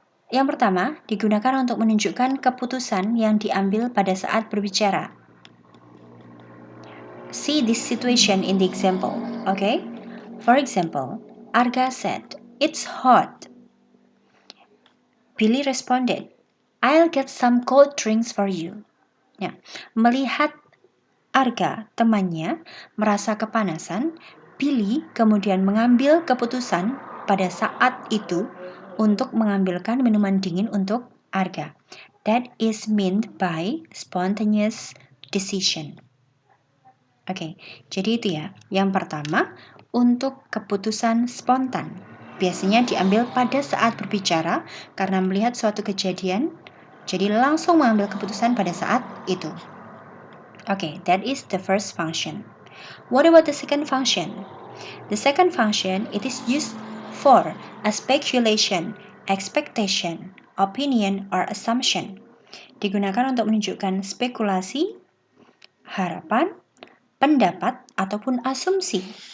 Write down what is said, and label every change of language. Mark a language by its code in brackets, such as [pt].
[id] Yang pertama, digunakan untuk menunjukkan keputusan yang diambil pada saat berbicara. [en] See this situation in the example, okay? For example, Arga said, "It's hot." Billy responded, "I'll get some cold drinks for you." [id] Ya, melihat Arga, temannya, merasa kepanasan, Billy kemudian mengambil keputusan pada saat itu untuk mengambilkan minuman dingin untuk Arga. [en] That is meant by spontaneous decision. [id] Oke, jadi itu ya. Yang pertama, untuk keputusan spontan. Biasanya diambil pada saat berbicara karena melihat suatu kejadian, jadi langsung mengambil keputusan pada saat itu. [en] Okay, that is the first function. What about the second function? The second function, it is used for a speculation, expectation, opinion, or assumption. [id] Digunakan untuk menunjukkan spekulasi, harapan, pendapat, ataupun asumsi.